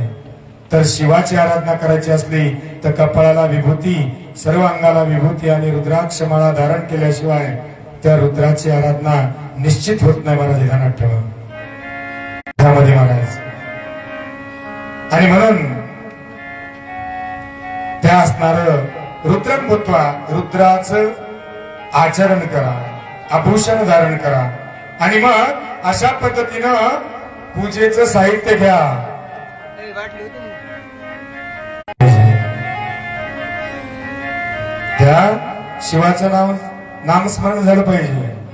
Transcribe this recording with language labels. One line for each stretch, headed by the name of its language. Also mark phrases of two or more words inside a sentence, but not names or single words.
Marathi: तर शिवाची आराधना करायची असली तर कपाळाला विभूती, सर्व अंगाला विभूती आणि रुद्राक्ष माळा धारण केल्याशिवाय त्या रुद्राची आराधना निश्चित होत नाही महाराज, ध्यानात ठेवा. त्यामध्ये महाराज आणि म्हणून त्या असणार
Sanskrit: रुद्रम भूत्वा,
Marathi: रुद्राचं आचरण करा, आभूषण धारण करा. आणि मग अशा पद्धतीनं पूजेचं साहित्य घ्या. त्या शिवाचं नामस्मरण झालं पाहिजे.